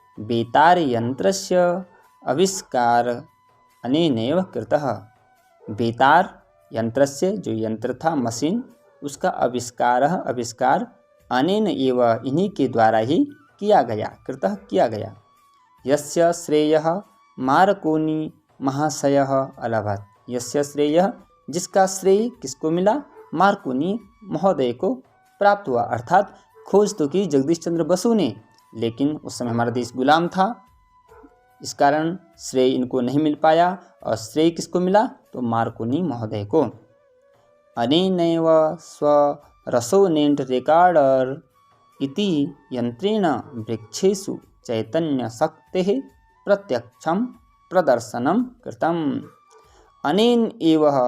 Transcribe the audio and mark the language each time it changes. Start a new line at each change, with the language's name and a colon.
Sanskrit: बेतार यंत्रस्य आविष्कार अनेनैव कृतः।
Hindi: बेतार यंत्रस्य जो यंत्र था, मशीन, उसका आविष्कार
Sanskrit: अनेन एव
Hindi: इन्हीं के द्वारा ही किया गया।
Sanskrit: यस्य श्रेयः मार्कोनी महाशयः अलभत। यस्य श्रेयः
Hindi: जिसका श्रेय किसको मिला? मार्कोनी महोदय को प्राप्त हुआ। अर्थात खोज तो की जगदीश चंद्र बसु ने, लेकिन उस समय हमारा देश गुलाम था, इस कारण श्रेय इनको नहीं मिल पाया। और श्रेय किसको मिला? तो मार्कोनी महोदय को।
Sanskrit: अनेनैव स्वरेसोनेंट रिकॉर्डर इति यंत्रेण वृक्षेषु चैतन्य शक्तेः प्रत्यक्षं प्रदर्शनं कृतम्। अनेन एव